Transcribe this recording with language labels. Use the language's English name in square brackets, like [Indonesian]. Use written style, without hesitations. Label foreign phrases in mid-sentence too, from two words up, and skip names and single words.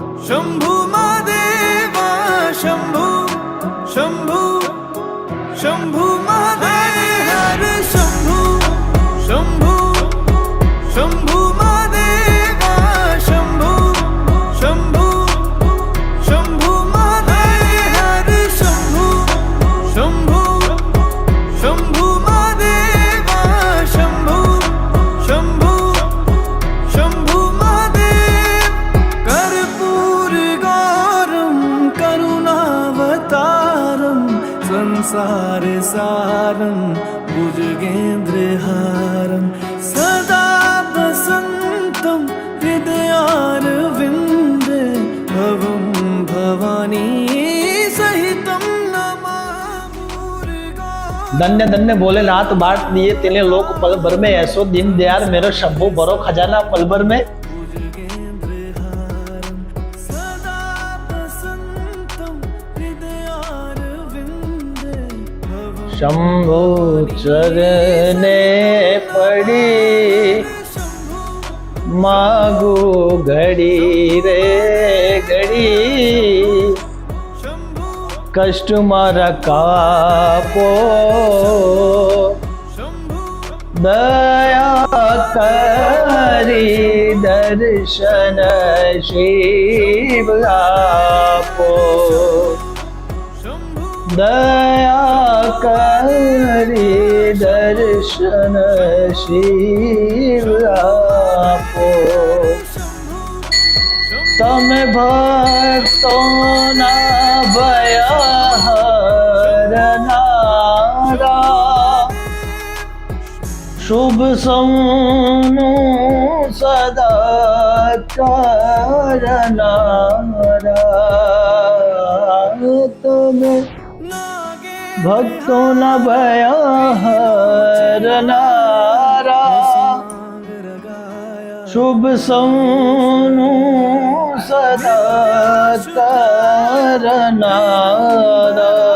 [Hindi] शंभु महादेवा शंभु शंभु शंभु महादेव हर शंभु शंभु शंभु महादेवा शंभु शंभु शंभु महादेव हर शंभु शंभु शंभु महादेवा शंभु शंभु शंभु महादेव [Sanskrit] कर्पूर गौरम करुणावतारम संसार सारम भुजगेन्द्रहारम सदा वसन्तं हृदयारविन्दे भवं भवानी सहितं नमामि। [Hindi] धन्य धन्य भोलेनाथ बाट दिए तेने लोक पल भर में, ऐसो दिन दयाल मेरो शंभु भरो खजाना पल भर में। [Sanskrit] सदा वसन्तं हृदयारविन्दे भवं [Gujarati] શંભુ ચરણે પડી માગું ઘડી રે ઘડી, કષ્ટ મારા કાપો દયા કરી દર્શન શિવ આપો, દયા કરી દર્શન શિવ આપો। તમે ભક્તો ના ભય હરનારા, શુભ સમનુ સદા કરનારા। તમે ભક્તો ન ભય હરનારા, શુભ સમનુ સદા કરનારા।